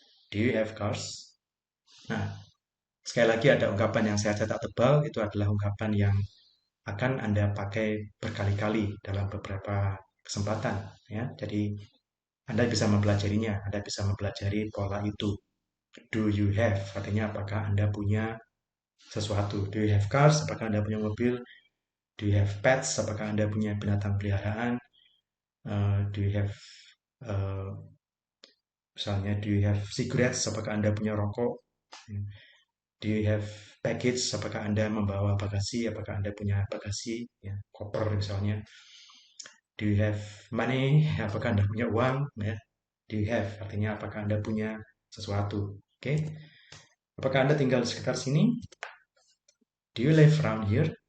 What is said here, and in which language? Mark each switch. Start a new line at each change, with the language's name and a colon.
English: Do you have cars?
Indonesian: Nah, sekali lagi ada ungkapan yang saya cetak tebal, itu adalah ungkapan yang akan Anda pakai berkali-kali dalam beberapa kesempatan. Ya. Jadi, Anda bisa mempelajarinya, Anda bisa mempelajari pola itu.
English: Do you have?
Indonesian: Artinya apakah Anda punya sesuatu?
English: Do you have cars?
Indonesian: Apakah Anda punya mobil?
English: Do you have pets?
Indonesian: Apakah Anda punya binatang peliharaan?
English: Do you have
Indonesian: misalnya
English: do you have cigarettes?
Indonesian: Apakah Anda punya rokok?
English: Do you have baggage?
Indonesian: Apakah Anda membawa bagasi? Apakah Anda punya bagasi? Ya, koper misalnya.
English: Do you have money?
Indonesian: Apakah Anda punya uang? Ya.
English: Do you have?
Indonesian: Artinya apakah Anda punya sesuatu? Oke. Apakah Anda tinggal di sekitar sini?
English: Do you live around here?